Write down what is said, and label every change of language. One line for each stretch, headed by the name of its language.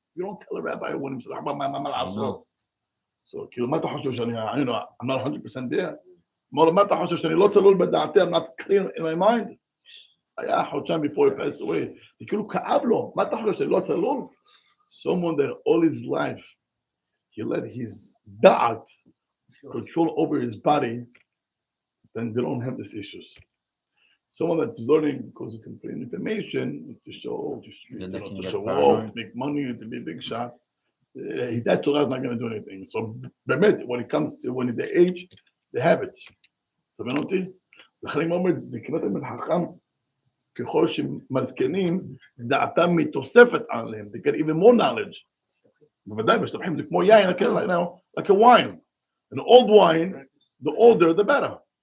English: You don't tell a rabbi when he says,
Hebrew: מה לעשות? So, כאילו, מה אתה חושב שאני,
English: I'm not 100% there?
Hebrew: אמרו לו, מה אתה חושב שאני לא צלול בדעתי?
English: I'm not clear in my mind?
Hebrew: היה חודשיים
English: before he passed away.
Hebrew: זה כאילו כאב לו, מה אתה חושב שאני לא צלול?
English: Someone that all his life, he let his da'at control over his body, then they don't have these issues. Someone that's learning because it's information to show, to show off, to make money, to be a big shot. That Torah is not going to do anything. So, when it comes to when they age, they have it.
Hebrew: אתה מבין אותי? לכן אני אומר, זה כמעט תלמיד חכם, ככל שמזקנים, דעתם מתוספת עליהם.
English: They get even more knowledge.
Hebrew: בוודאי, משתבחים, זה כמו יין,
English: like a wine. An old wine, the older, the better.